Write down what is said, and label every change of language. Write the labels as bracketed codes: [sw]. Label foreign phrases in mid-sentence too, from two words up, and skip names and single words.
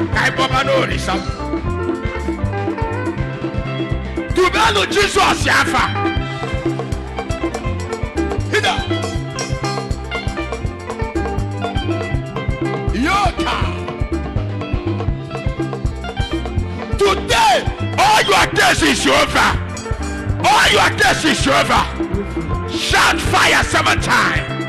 [ig] Ka anyị gbọba n'Olisa. Tubelu Jizọs afa. Hida. Yoka. [en] Today, all your case is over. All your case is over. Shout fire seven times.